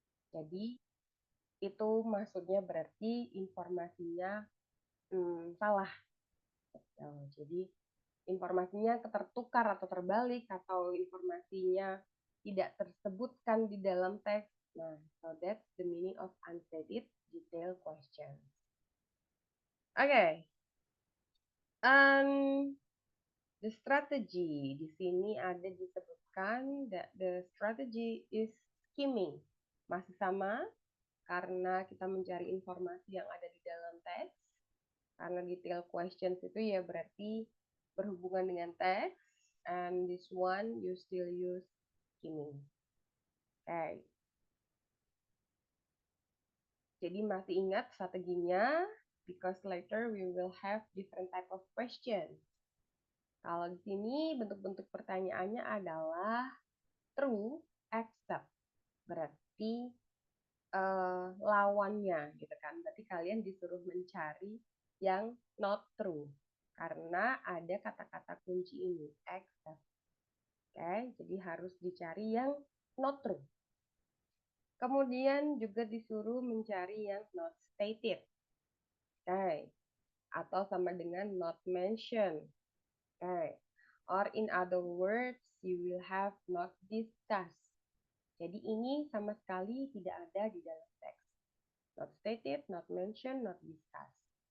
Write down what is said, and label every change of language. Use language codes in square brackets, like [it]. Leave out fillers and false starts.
[id] Jadi itu maksudnya berarti informasinya salah. Jadi informasinya tertukar atau terbalik atau informasinya tidak tersebutkan di dalam teks. [en] Nah, so that's the meaning of unstated detail question. Oke. The strategy [id] di sini ada disebutkan [en] that the strategy is skimming. [id] Masih sama, karena kita mencari informasi yang ada di dalam teks. Karena detail questions itu ya berarti berhubungan dengan teks. [en] And this one you still use skimming. Okay. [id] Jadi masih ingat strateginya? [en] Because later we will have different type of questions. [id] Kalau di sini bentuk-bentuk pertanyaannya adalah true, except. Berarti lawannya gitu kan. Berarti kalian disuruh mencari yang not true. Karena ada kata-kata kunci ini, except. Oke, jadi harus dicari yang not true. Kemudian juga disuruh mencari yang not stated. Oke, atau sama dengan not mentioned. [en] Oke, or in other words, you will have not discussed. [id] Jadi ini sama sekali tidak ada di dalam teks. [en] Not stated, not mentioned, not discussed.